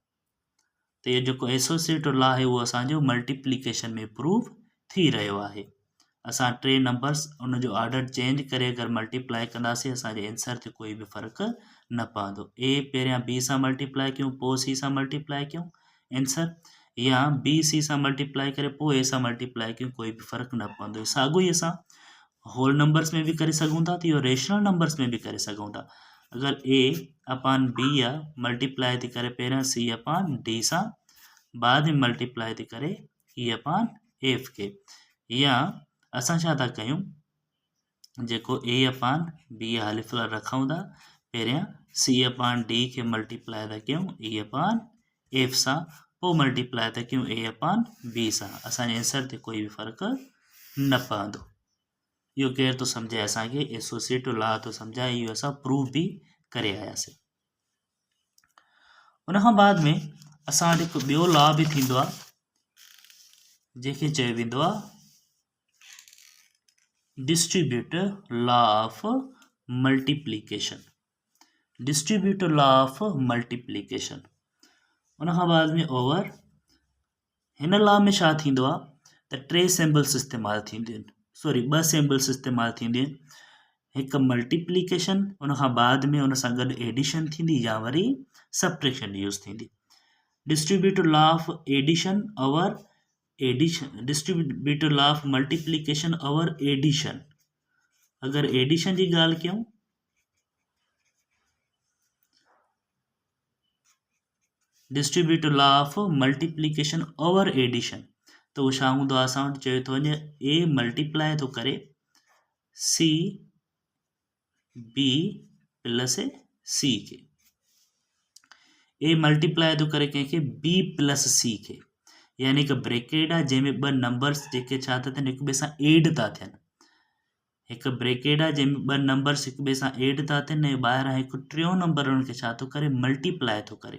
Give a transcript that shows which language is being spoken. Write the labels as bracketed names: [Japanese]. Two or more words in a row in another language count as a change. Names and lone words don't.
[Sindhi] त इहो जेको [English] associative law [Sindhi] आहे उहो असांजो मल्टीप्लिकेशन में प्रूफ थी रहियो आहे। असां 3 नंबर्स उन जो [English] order change [Sindhi] करे अगरि मल्टीप्लाई कंदासीं असांजे आंसर ते कोई बि फ़र्क़ु न पवंदो। ए पहिरियां बी सां मल्टीप्लाई कयूं पोइ सी सां मल्टीप्लाई कयूं आंसर, या बी सी सां मल्टीप्लाई करे पोइ ए सां मल्टीप्लाई कयूं, कोई बि फ़र्क़ु न पवंदो। साॻियो ई असां [English] whole numbers [Sindhi] में बि करे सघूं था, त इहो [English] rational numbers [Sindhi] में बि करे सघूं था। अगरि [English] A upon B [Sindhi] आहे मल्टीप्लाई थी करे पहिरियां [English] C upon D [Sindhi] सां, बाद में मल्टीप्लाई थी करे [English] E upon F [Sindhi] खे, या असां छा था कयूं जेको [English] A upon B [Sindhi] हाली फ़िलहाल रखूं था, पहिरियां [English] C upon D [Sindhi] खे मल्टीप्लाई था कयूं [English] E upon F [Sindhi] सां, पोइ मल्टीप्लाई था कयूं [English] A upon B [Sindhi] सां, असांजे आंसर ते कोई बि फ़र्क़ु न पवंदो। इहो केरु थो सम्झाए असांखे [English] associative law [Sindhi] थो सम्झाए, इहो असां प्रूफ बि करे आयासीं। उन खां बाद में असां वटि हिकु ॿियो लॉ बि थींदो आहे जंहिंखे चयो वेंदो आहे [English] distributive law of multiplication. distributive law of multiplication [Sindhi] उन खां बाद में ओवर हिन लॉ में छा थींदो आहे त 3 सिम्बल्स इस्तेमालु थींदियूं आहिनि, [English] sorry 2 symbols [Sindhi] इस्तेमालु थींदियूं आहिनि, हिकु मल्टीप्लिकेशन उन खां बाद में उन सां गॾु एडिशन थींदी या वरी [English] subtraction use [Sindhi] थींदी। [English] distributive law of addition over addition, distributive law of multiplication over addition. [Sindhi] अगरि एडिशन जी ॻाल्हि कयूं [English] distributive law of multiplication over addition [Sindhi] त उहो छा हूंदो आहे, असां वटि चयो थो वञे ए मल्टीप्लाई थो करे [English] C B plus C [Sindhi] खे, ए मल्टीप्लाई थो करे कंहिंखे [English] B plus C [Sindhi] खे, यानी कि ब्रेकेट आहे जंहिंमें 2 नंबर्स जेके छा था थियनि हिक ॿिए सां एड था थियनि। हिकु ब्रेकेट आहे जंहिंमें 2 नंबर्स हिक ॿिए सां एड था थियनि ऐं ॿाहिरां हिकु 3 नंबर उन्हनि खे छा थो करे मल्टीप्लाई थो करे।